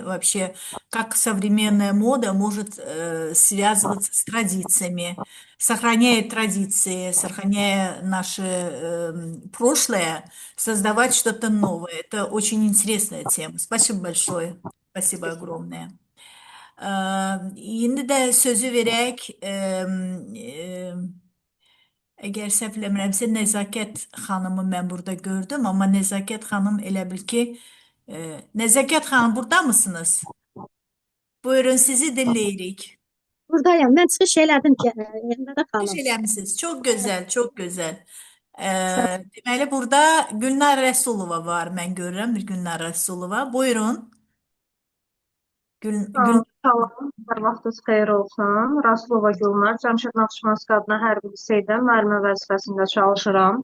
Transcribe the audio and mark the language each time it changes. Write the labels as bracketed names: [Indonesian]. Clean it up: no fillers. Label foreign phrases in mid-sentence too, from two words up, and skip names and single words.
[Russian] Вообще, как современная мода может связываться с традициями, сохраняя традиции, сохраняя наше прошлое, создавать что-то новое. Это очень интересная тема. Спасибо большое. Спасибо огромное. [Azerbaijani] İndi də sözü verək, əgər səhv eləmirəmsə, Nəzakət xanımı mən burada gördüm, amma Nəzakət xanım elə bil ki, Nəzakət xanım burada mısınız? Buyurun, sizi dinləyirik. Buradayım. Mən çıxış elədim ki, yerində də Hoş xanım. eləmisiniz. [Turkish] Çok güzel, çok güzel. [Azerbaijani] Sağ Deməli, burada Gülnar Rəsulova var. Mən görürəm bir Gülnar Rəsulova. Buyurun. Gül. Salam, hər vaxtınız xeyir olsun. Rasulova Gülnar, Cəmşid Naxçıvanski adına hərbi liseydə müəllimə vəzifəsində çalışıram.